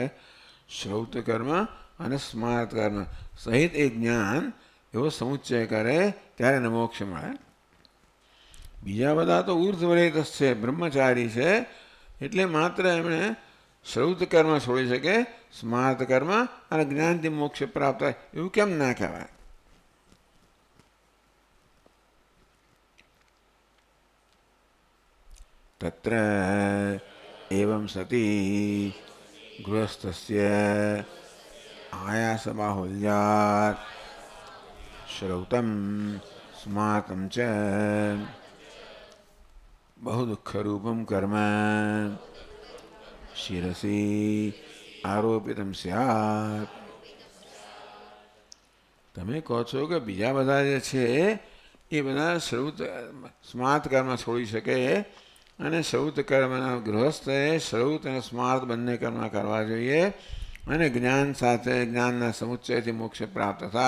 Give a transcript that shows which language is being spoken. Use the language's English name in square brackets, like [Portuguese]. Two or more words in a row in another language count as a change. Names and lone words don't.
[Gujarati] શ્રૌત કર્મ અને સ્માર્ત કર્મ સહિત એ જ્ઞાન એવો સમુચ્ચય કરે ત્યારે એને મોક્ષ મળે. બીજા બધા તો ઉર્ધ્વરેતસ છે, બ્રહ્મચારી છે, એટલે માત્ર એમણે શ્રૌત કર્મ છોડી શકે, સ્માર્ત કર્મ અને જ્ઞાનથી મોક્ષ પ્રાપ્ત થાય એવું કેમ ના કહેવાય? [Sanskrit] તત્ર एवं सती गृहस्थस्य आयासबाहुल्यात् श्रौतं स्मार्तं च बहुदुःखरूपं कर्म शिरसि आरोपितं स्यात्। [Gujarati] તમે કહો છો કે બીજા બધા જે છે એ બધા શ્રૌત સ્માર્ત કર્મ છોડી શકે અને શ્રૌત કર્મના ગૃહસ્થે શ્રૌત અને સ્માર્ત બંને કર્મ કરવા જોઈએ અને જ્ઞાન સાથે જ્ઞાનના સમુચ્ચયથી મોક્ષ પ્રાપ્ત થાય.